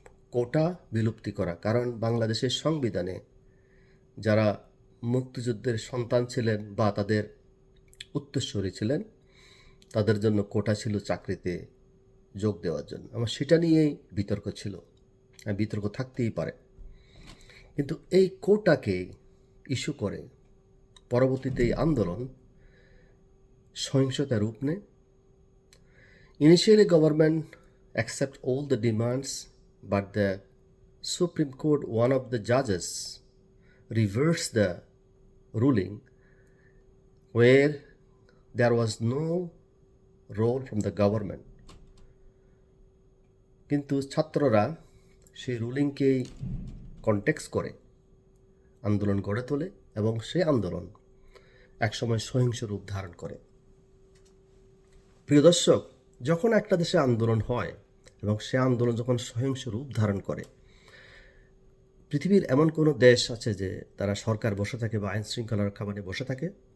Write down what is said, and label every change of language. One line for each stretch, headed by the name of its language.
Bangla: কোটা বিলুপ্তি করা। কারণ বাংলাদেশের সংবিধানে যারা মুক্তিযুদ্ধের সন্তান ছিলেন বা তাদের উত্তরসূরি ছিলেন, তাদের জন্য কোটা ছিল চাকরিতে যোগ দেওয়ার জন্য। আমার সেটা নিয়েই বিতর্ক ছিল, বিতর্ক থাকতেই পারে। কিন্তু এই কোটাকে ইস্যু করে পরবর্তীতে এই আন্দোলন সহিংসতার রূপ নেয়।
English: Initially, government accept all the demands, but the Supreme Court, one of the judges, reversed the ruling where there was no role from the government.
Bangla: কিন্তু ছাত্ররা সেই রুলিংকেই কনটেক্সট করে আন্দোলন গড়ে তোলে এবং সেই আন্দোলন একসময় সহিংস রূপ ধারণ করে। প্রিয় দর্শক, যখন একটা দেশে আন্দোলন হয় এবং সে আন্দোলন যখন সহিংস রূপ ধারণ করে, পৃথিবীর এমন কোনো দেশ আছে যে তারা সরকার বসে থাকে বা আইন শৃঙ্খলা রক্ষা বাহিনী বসে থাকে?